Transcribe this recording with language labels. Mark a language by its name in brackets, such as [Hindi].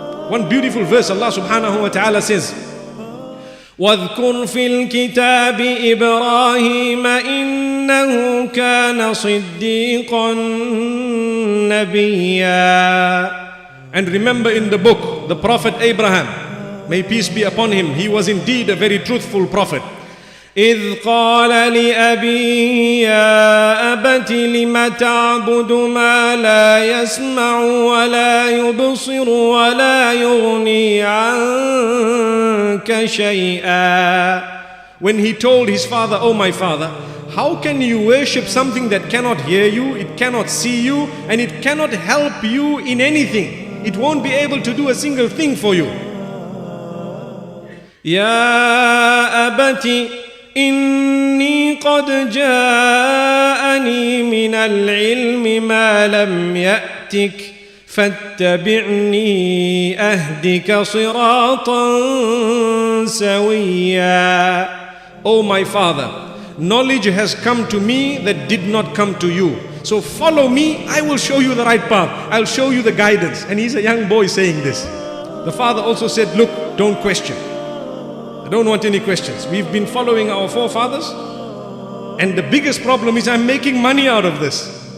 [English] One beautiful verse, Allah subhanahu wa ta'ala says, [Arabic] وَاذْكُرْ فِي الْكِتَابِ إِبْرَاهِيمَ إِنَّهُ كَانَ صِدِّيقًا نَبِيًّا. [English] And remember in the book, the Prophet Abraham, may peace be upon him, he was indeed a very truthful prophet. [Arabic] إذ قال لأبيه يا أبت لم تعبد ما لا يسمع ولا يبصر ولا يغني عنك شيئا. [English] When he told his father, oh my father, how can you worship something that cannot hear you, it cannot see you, and it cannot help you in anything? It won't be able to do a single thing for you. [Arabic] يا أبت إني قد جاءني من العلم ما لم يأتك فاتبعني أهدك صراطا سويا. [English] Oh my father, knowledge has come to me that did not come to you. So follow me, I will show you the right path. I'll show you the guidance. And he's a young boy saying this. The father also said, look, don't question. I don't want any questions. We've been following our forefathers, and the biggest problem is I'm making money out of this.